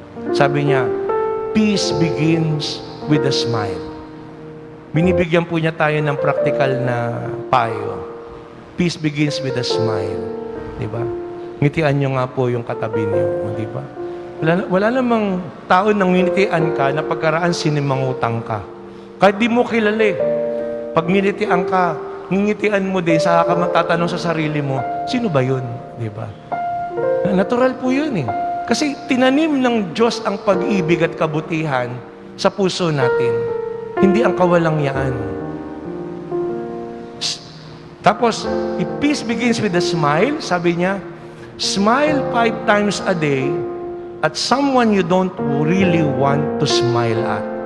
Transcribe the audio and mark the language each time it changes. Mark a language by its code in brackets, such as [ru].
[tl] Sabi niya, [en] peace begins with a smile. [tl] Binibigyan po niya tayo ng practical na payo. [en] Peace begins with a smile. [tl] Diba? Ngitian niyo nga po yung katabi niyo. Diba? Wala namang tao nang nginitian ka na pagkaraan sinimangutang ka. Kahit di mo kilala eh. Pag nginitian ka, ngingitian mo din, saka ka magtatanong sa sarili mo, sino ba yun? Diba? Natural po yun eh. Kasi tinanim ng Diyos ang pag-ibig at kabutihan sa puso natin. Hindi ang kawalangyaan. Tapos, [en] if peace begins with a smile, [tl] sabi niya, [en] smile 5 times a day at someone you don't really want to smile at.